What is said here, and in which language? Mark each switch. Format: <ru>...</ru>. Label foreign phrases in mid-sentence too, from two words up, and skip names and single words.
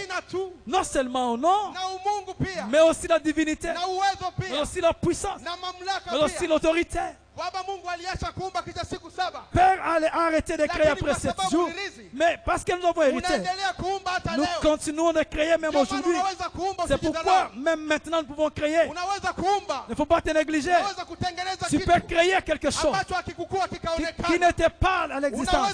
<sw>jina tu</sw> <fr>Non seulement au nom,</fr> <sw>na umungu pia</sw> <fr>mais aussi la divinité,</fr> <sw>na uwezo</sw> <fr>mais</fr> <sw>pia</sw> <fr>aussi la puissance,</fr> <sw>na mamlaka</sw> <fr>mais aussi</fr> <sw>pia.</sw> <fr>l'autorité. Père a arrêté de créer après 7 jours. Mais parce que nous avons hérité, nous continuons de créer même aujourd'hui. C'est pourquoi même maintenant nous pouvons créer. Il ne faut pas te négliger. Tu peux créer quelque chose qui n'était pas à l'existence.</fr>